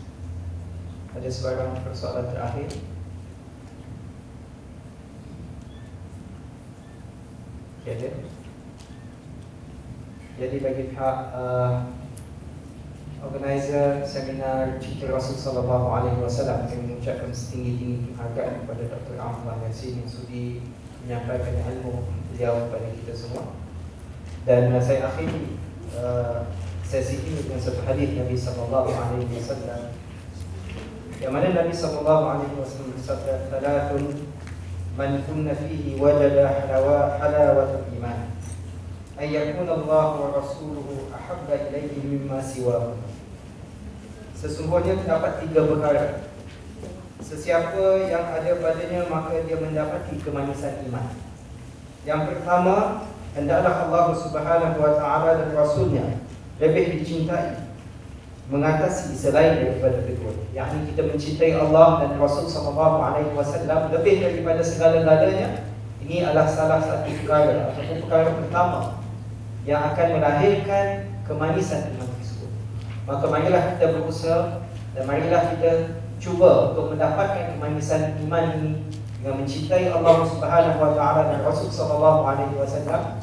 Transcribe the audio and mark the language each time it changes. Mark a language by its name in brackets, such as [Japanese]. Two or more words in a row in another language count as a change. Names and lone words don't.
[Malay] Ada sebarang persoalan terakhir? Ya. Jadi bagi pihak organizer seminar Cikir Rasul [Arabic] صلى الله عليه وسلم, [Malay] kami mengucapkan setinggi-tinggi penghargaan kepada Dr. Ahmad Yasin yang sudi menyampaikan ilmu beliau kepada kita semua. Dan saya akhiri sesi ini dengan satu hadis Nabi [Arabic] صلى الله عليه وسلم, [Malay] yang mana Nabi [Arabic] صلى الله عليه وسلم bersabda, "ثلاث من كن فيه وجد حلاوة الإيمان، أن يكون الله ورسوله أحب إليه مما سواه." [Malay] Sesungguhnya terdapat 3 perkara. Sesiapa yang ada padanya maka dia mendapati kemanisan iman. Yang pertama, hendaklah Allah [Arabic] سبحانه وتعالى [Malay] dan Rasulnya lebih dicintai mengatasi selain daripada kedua. Yakni kita mencintai Allah dan Rasul [Arabic] صلى الله عليه وسلم [Malay] lebih daripada segala-galanya. Ini adalah salah satu perkara ataupun perkara pertama yang akan melahirkan kemanisan iman tersebut. Maka marilah kita berusaha dan marilah kita cuba untuk mendapatkan kemanisan iman ini dengan mencintai Allah [Arabic] سبحانه وتعالى [Malay] dan Rasul [Arabic] صلى الله عليه وسلم.